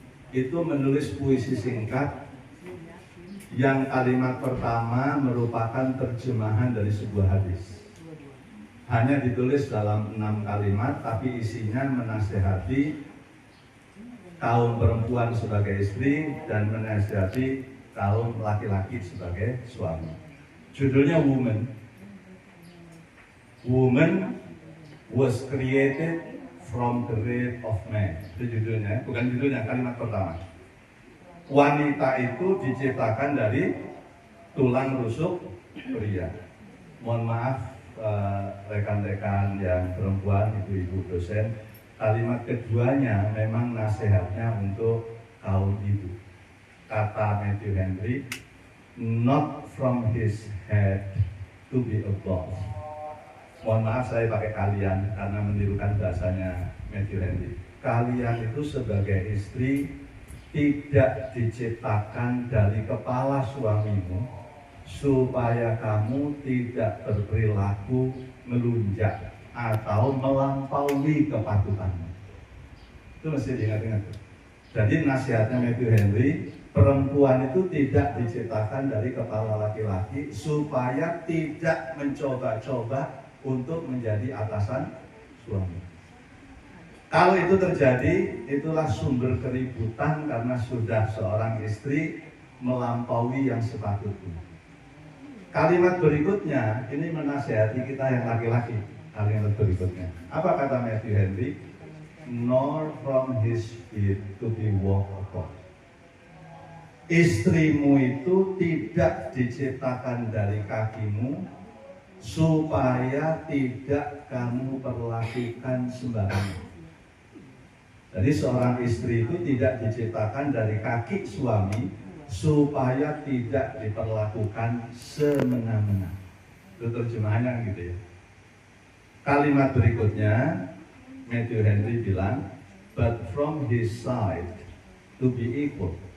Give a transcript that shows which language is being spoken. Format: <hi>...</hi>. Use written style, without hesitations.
<id>Itu menulis puisi singkat yang kalimat pertama merupakan terjemahan dari sebuah hadis. Hanya ditulis dalam 6 kalimat, tapi isinya menasehati kaum perempuan sebagai istri dan menasehati kaum laki-laki sebagai suami. Judulnya Woman.</id> <en>Woman was created from the rib of man.</en> <id>Itu judulnya, bukan judulnya, kalimat pertama. Wanita itu diciptakan dari tulang rusuk pria. Mohon maaf rekan-rekan yang perempuan, ibu-ibu dosen, kalimat keduanya memang nasihatnya untuk kaum ibu. Kata</id> <en>Matthew Henry, not from his head to be above.</en> <id>Mohon maaf saya pakai kalian karena menirukan bahasanya Matthew Henry. Kalian itu sebagai istri tidak diciptakan dari kepala suamimu supaya kamu tidak berperilaku melunjak atau melampaui kepatutanmu. Itu mesti diingat-ingat. Jadi nasihatnya Matthew Henry, perempuan itu tidak diciptakan dari kepala laki-laki supaya tidak mencoba-coba untuk menjadi atasan suami. Kalau itu terjadi, itulah sumber keributan karena sudah seorang istri melampaui yang sepatutnya. Kalimat berikutnya ini menasihati kita yang laki-laki. Kalimat berikutnya, apa kata Matthew Henry?</id> <en>Nor from his feet to be walked upon.</en> <id>Istrimu itu tidak diciptakan dari kakimu supaya tidak kamu perlakukan sembarangan. Jadi seorang istri itu tidak diciptakan dari kaki suami supaya tidak diperlakukan semena-mena. Itu terjemahannya gitu ya. Kalimat berikutnya,</id> <en>Matthew Henry</en> <id>bilang,</id> <en>but from his side to be equal.</en>